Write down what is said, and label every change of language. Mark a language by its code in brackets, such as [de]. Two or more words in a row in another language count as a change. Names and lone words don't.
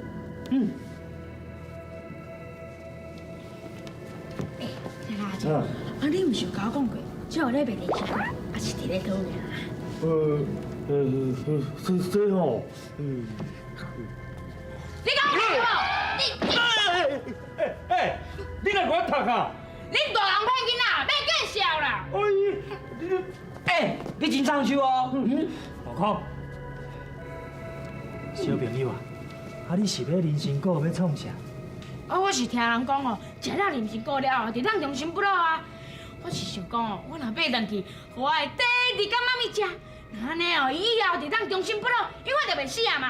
[nan] 这个啊，你毋是有甲我讲过，这有咧卖零食，还是伫咧倒面啊？这吼，你讲啥无？你来我读啊！恁大人骗囡仔，免见笑啦！你真长手哦。悟空，小朋友啊，你是买人参果要创啥？我是听人讲哦，食了人参果了后，就当终身不老啊。我是想讲哦，我若买回去，互我的第二干妈咪食，安尼哦，以后就当终身不老，永远就袂死啊嘛。